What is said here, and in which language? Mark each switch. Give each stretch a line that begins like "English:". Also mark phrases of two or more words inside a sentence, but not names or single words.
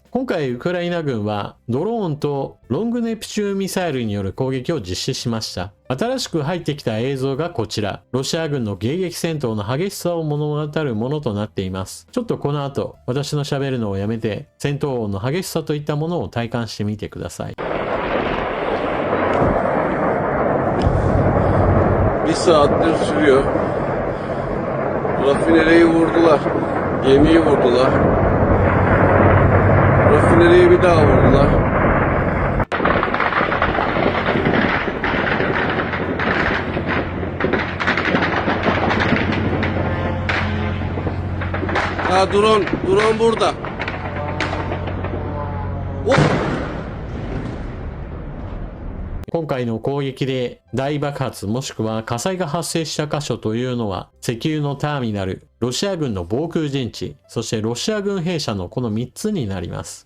Japanese: 今回ウクライナ軍はドローンとロングネプチューンミサイルによる攻撃を実施しました。新しく入ってきた映像がこちら。ロシア軍の迎撃戦闘の激しさを物語るものとなっています。ちょっとこの後、私の喋るのをやめて、戦闘音の激しさといったものを体感してみてください。
Turkish: Bir saattir sürüyor. Rafinereyi vurdular. Gemiyi vurdular. Rafinereyi bir daha vurdular. Ha drone burada. Oh!
Japanese: 今回の攻撃で大爆発もしくは火災が発生した箇所というのは石油のターミナル、ロシア軍の防空陣地、そしてロシア軍兵舎のこの3つになります。